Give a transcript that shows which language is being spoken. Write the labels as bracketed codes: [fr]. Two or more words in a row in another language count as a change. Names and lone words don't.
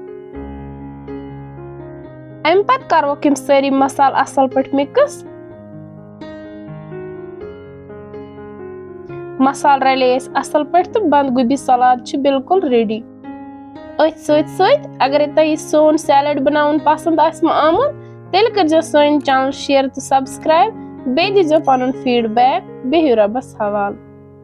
[ks] अम पत करो किम सारी मसाल असल पट मिक्स। मसाल रले असल पट तो बंद गोभी सलाद छ बिल्कुल रेडी। अथ सत अगर तुम सोन सैलड बनाउन पसंद आमुत तेल कर सोन चैनल शेयर तो सब्सक्राइब, बे दीजो पनुन फीडबैक। बेहियो रब्बस हवाल।